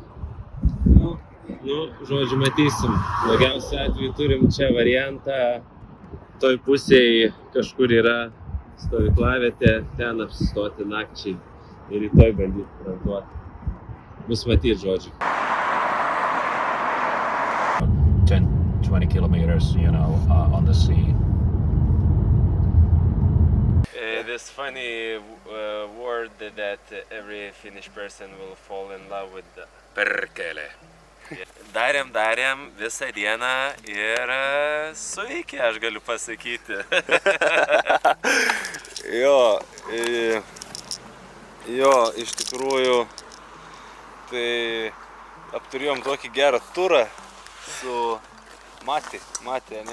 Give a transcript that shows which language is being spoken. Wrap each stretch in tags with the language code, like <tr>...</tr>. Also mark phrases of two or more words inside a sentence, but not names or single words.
<lt>Žodžiu, matysim. Blogiausiu atveju turim čia variantą. Toj pusėje kažkur yra stovyklavietė, ten apsistoti nakčiai ir rytoj bandyti tranzuoti. Bus matyti, žodžiu.</lt> <en>10-20 kilometers, on the sea. This funny word that every Finnish person will fall in love with.</en> <fi>Perkelė.</fi> <lt>Darėm visą dieną ir suveikė, aš galiu pasakyti. Jo, iš tikrųjų, tai apturėjom tokį gerą turą su Mati, ne?</lt>